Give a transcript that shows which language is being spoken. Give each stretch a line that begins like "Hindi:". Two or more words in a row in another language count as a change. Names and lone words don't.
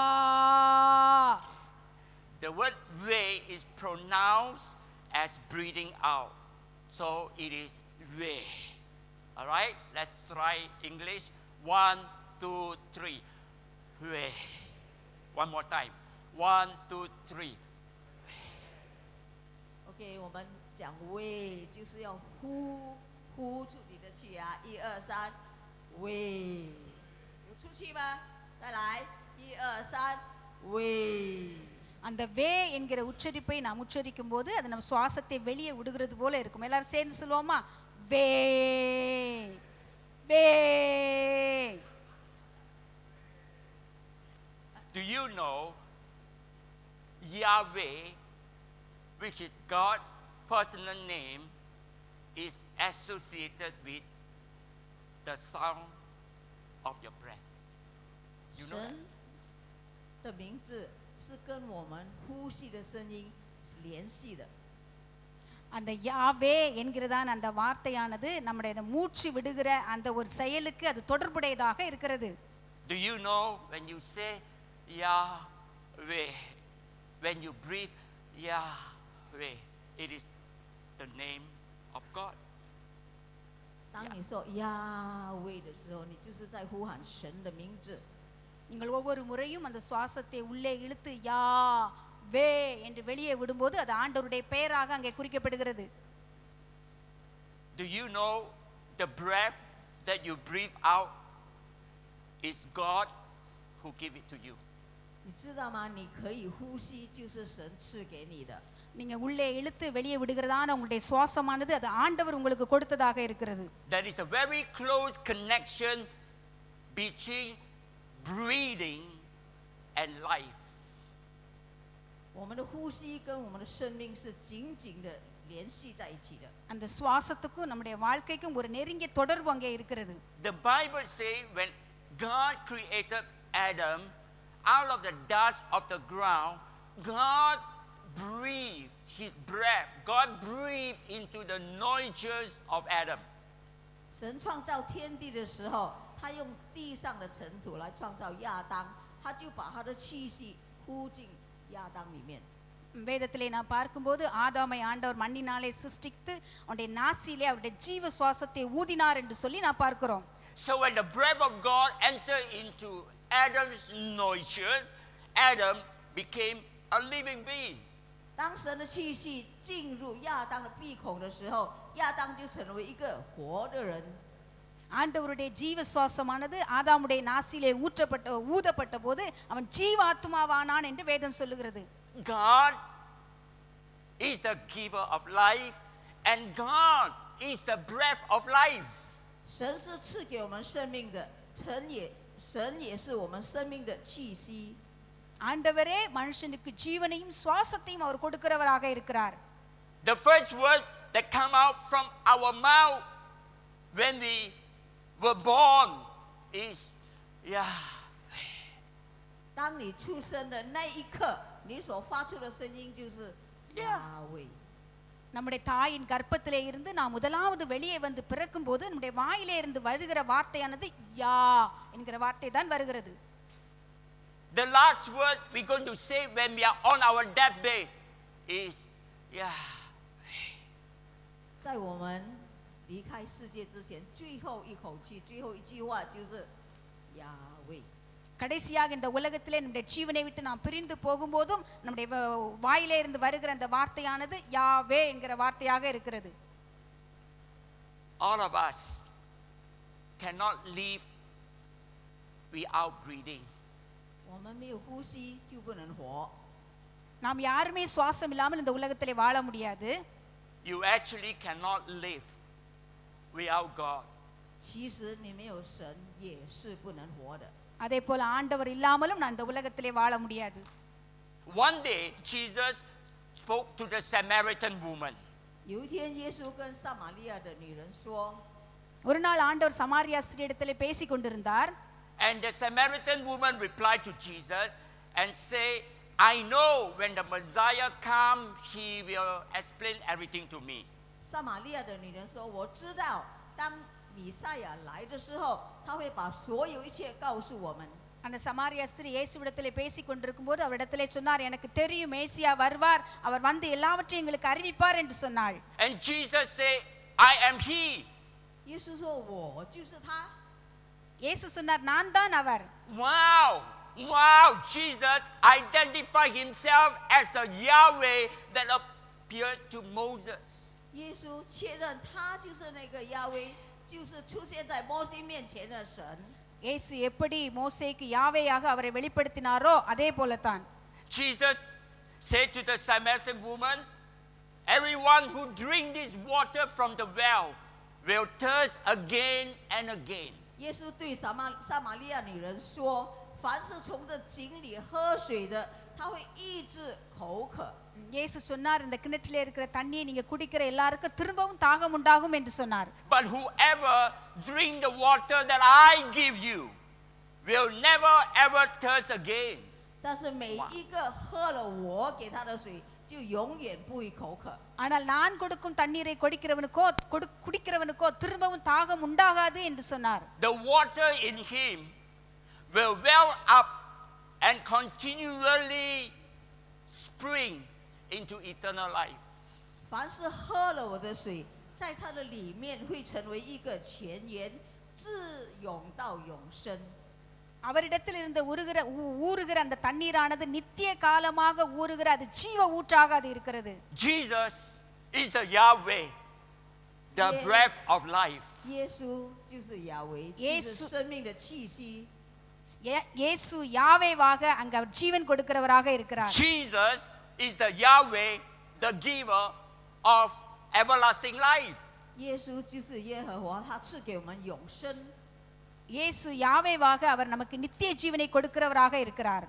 English: The word way is pronounced as breathing out. So it is way. All right? Let's try English. 1, 2, 3. Way. One more time. 1, 2, 3.
Chinese: OK， 我们讲喂，就是要呼出你的气啊！1、2、3，喂，有出气吗？再来，1、2、3，喂。
Tamil: அந்த வே என்கிற உச்சரிப்பை நாம் உச்சரிக்கும் போது அது நம்ம சுவாசத்தை வெளியே விடுகிறது போல இருக்கும். எல்லாரும் சேர்ந்து சொல்லுவோமா? வே வே.
English: Do you know Yahweh, which is God's personal name, is associated with the sound of your breath? You know that?
Chinese: 神的名字是跟我们呼吸的声音是联系的。
Tamil: அந்த யாவே என்கிறதான அந்த வார்த்தையானது நம்முடைய அந்த மூச்சு விடுகிற அந்த ஒரு செயலுக்கு அது தொடர்புடையதாக இருக்கிறது.
English: Do you know when you say Yahweh, when you breathe Yahweh, it is the name of God.
Chinese: 当你说呀喂的时候，你就是在呼喊神的名字。
Tamil: நீங்கள் ஒவ்வொரு முறையும் அந்த சுவாசத்தை உள்ளே இழுத்து யா வே என்று வெளியே விடும்போது அது ஆண்டவருடைய பெயராக அங்கே குறிக்கப்படுகிறது.
English: Do you know the breath that you breathe out is God who give it to you?
Chinese: 你知道吗？你可以呼吸，就是神赐给你的。
Tamil: நீங்க உள்ளே இழுத்து வெளியே விடுகிறதான உங்களுடைய சுவாசமானது அது ஆண்டவர் உங்களுக்கு கொடுத்ததாக இருக்கிறது.
English: There is a very close connection between breathing and life.
Chinese: 我们的呼吸跟我们的生命是紧紧的联系在一起的。
Tamil: அந்த சுவாசத்துக்கும் நம்முடைய வாழ்க்கைக்கும் ஒரு நெருங்கிய தொடர்பு அங்கே இருக்கிறது.
English: The Bible says when God created Adam out of the dust of the ground, God breathed his breath. God breathed into the nostrils of Adam.
Chinese: 神创造天地的时候，他用地上的尘土来创造亚当，他就把他的气息呼进亚当里面。
Tamil: வேதத்திலே நான் பார்க்கும்போது ஆதாமை ஆண்டவர் மண்ணினாலே சிருஷ்டித்து அவருடைய நாசியிலே அவருடைய ஜீவ சுவாசத்தை ஊதினார் என்று சொல்லி நான் பார்க்கிறோம்.
English: So when the breath of God entered into Adam's nostrils, Adam became a living being.
Chinese: 当神的气息进入亚当的鼻孔的时候，亚当就成为一个活的人。
Tamil: ஆண்டவருடைய ஜீவ சுவாசமானது ஆதாமுடைய நாசியிலே ஊதப்பட்ட போது அவன் ஜீவாத்மாவானான் என்று வேதம் சொல்லுகிறது.
English: God is the giver of life and God is the breath of life.
Chinese: 神是赐给我们生命的，神也是我们生命的气息。
Tamil: ஆண்டவரே மனுஷனுக்கு ஜீவனையும் சுவாசத்தையும் அவர் கொடுக்கிறவராக இருக்கிறார்.
English: The first word that come out from our mouth when we were born is Yahweh.
Chinese: 当你出生的那一刻，你所发出的声音就是亚威。
Tamil: நம்முடைய தாயின் கர்ப்பத்திலே இருந்து நாம் முதலாவது வெளியே வந்து பிறக்கும் போது நம்முடைய வாயிலே இருந்து வருகிற வார்த்தையானது யா என்கிற வார்த்தை தான் வருகிறது.
English: The last word we're going to say when we are on our deathbed is Yahweh.
Chinese: 在我们离开世界之前，最后一口气、最后一句话就是亚威。
Tamil: கடைசியாக இந்த உலகத்திலே நம்முடைய ஜீவனை விட்டு நாம் பிரிந்து போகும்போதும் நம்முடைய வாயிலே இருந்து வருகிற அந்த வார்த்தையானது யாவே என்கிற வார்த்தையாக இருக்கிறது.
English: All of us cannot live without breathing.
Chinese: 我们没有呼吸就不能活。
Tamil: நாம் யாருமே சுவாசம் இல்லாமல் இந்த உலகத்திலே வாழ முடியாது.
English: You actually cannot live without God.
Chinese: 其实你没有神也是不能活的。
Tamil: அதே போல ஆண்டவர் இல்லாமலும் நான் இந்த உலகத்திலே வாழ முடியாது.
English: One day Jesus spoke to the Samaritan woman.
Chinese: 有一天，耶稣跟撒玛利亚的女人说，
Tamil: ஒரு நாள் ஆண்டவர் சமாரியா ஸ்திரீயிடத்திலே பேசிக் கொண்டிருந்தார்.
English: And the Samaritan woman replied to Jesus and say, I know when the Messiah comes, he will explain everything to me.
Chinese: 撒玛利亚的女人说：“我知道，当弥赛亚来的时候，他会把所有一切告诉我们。”
Tamil: அந்த சமாரியா ஸ்திரீ இயேசுவிடத்திலே பேசிக் கொண்டிருக்கும் போது அவரிடத்திலே சொன்னார், எனக்கு தெரியும் மேசியா வருவார், அவர் வந்து எல்லாவற்றையும் எங்களுக்கு அறிவிப்பார் என்று சொன்னாள்.
English: And Jesus said, I am he.
Chinese: 耶稣说：“我就是他。”
Tamil: இயேசு சொன்னார், நான் தான் அவர்.
English: Wow, Jesus identified himself as the Yahweh that appeared to Moses.
Chinese: 耶稣确认他就是那个亚威，就是出现在摩西面前的神。
Tamil: இயேசு எப்படி மோசேக்கு யாவேயாக அவரை வெளிப்படுத்தினாரோ அதே போலதான்.
English: Jesus said to the Samaritan woman, everyone who drink this water from the well will thirst again and again.
Chinese: 耶稣对撒玛利亚女人说：“凡是从这井里喝水的，他会抑制口渴。”
Tamil: இயேசு சொன்னார், இந்த கிணற்றிலே இருக்கிற தண்ணியை நீங்க குடிக்கிற எல்லாருக்கும் திரும்பவும் தாகம் உண்டாகும் என்று சொன்னார்.
English: But whoever drink the water that I give you will never ever thirst again.
Chinese: 但是每一个喝了我给他的水，就永远不会口渴。
Tamil: ஆனால் நான் கொடுக்கும் தண்ணீரை குடிக்கிறவனுக்கோ திரும்பவும் தாகம் உண்டாகாது என்று சொன்னார்.
English: The water in him will well up and continually spring into eternal life.
Chinese: 凡是喝了我的水，在他的里面会成为一个泉源，自永到永生。
Tamil: அவரிடத்தில் இருந்து ஊறுகிற அந்த தண்ணீரானது நித்திய காலமாக ஊறுகிற அது ஜீவ ஊற்றாக அது இருக்கிறது.
English: Jesus is the Yahweh, the breath of life.
Chinese: 耶稣就是亚维，就是生命的气息。
Tamil: இயேசு யாவேவாக அங்க அவர் ஜீவன் கொடுக்கிறவராக இருக்கிறார்.
English: Jesus is the Yahweh, the giver of everlasting life.
Chinese: 耶稣就是耶和华，他赐给我们永生。
Tamil: இயேசு யாவேவாக அவர் நமக்கு நித்திய ஜீவனை கொடுக்கிறவராக இருக்கிறார்.